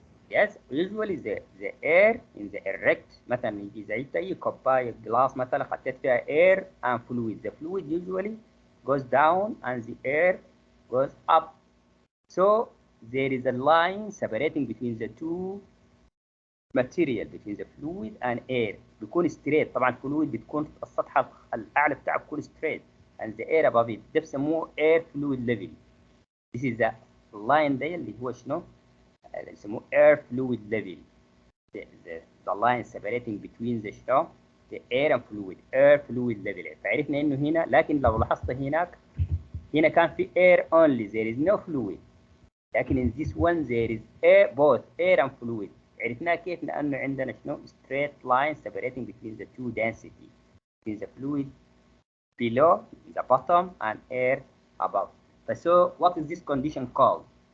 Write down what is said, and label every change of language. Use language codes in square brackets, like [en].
[en] Yes, usually the air in the erect مثلا يجي زي أي كوباية جلاس مثلا حطيت فيها air and fluid. The fluid usually goes down and the air goes up. So there is a line separating between the two material, between the fluid and air. بيكون straight. [ar] طبعا الفلويد بتكون في السطح الأعلى بتاعه بيكون straight and the air above it. [en] ده بيسموه air fluid level. This is the line ده اللي هو شنو؟ اللي يسموه air fluid level. The line separating between the شنو؟ the air and fluid. air fluid level. [ar] فعرفنا إنه هنا، لكن لو لاحظت هناك هنا كان في air only. [en] There is no fluid. لكن in this one there is air, both air and fluid. عرفناها كيف؟ لأنه عندنا شنو؟ straight line separating between the two density, between the fluid below the bottom and air above. So what is this condition called?